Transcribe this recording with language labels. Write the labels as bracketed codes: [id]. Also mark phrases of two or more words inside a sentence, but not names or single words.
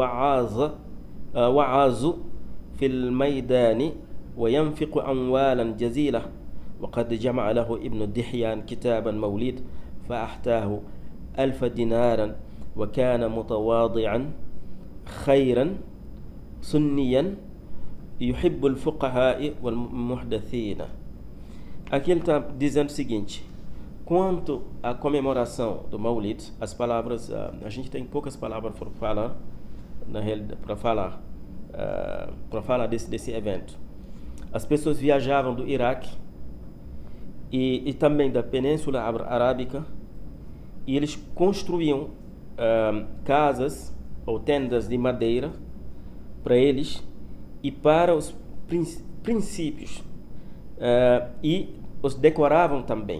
[ar] وعاز في الميدان وينفق أموالا جزيلة وقد جمع له ابن دحيان كتابا مولد فأحتاه 1000 دينارا وكان متواضعا خيرا سنيا يحب الفقهاء والمحدثين. [pt] Aqui ele está dizendo o seguinte: quanto à comemoração do Maulid, as palavras, a gente tem poucas palavras para falar, para falar desse evento. As pessoas viajavam do Iraque e também da Península Arábica e eles construíam casas ou tendas de madeira para eles e para os princípios e os decoravam também.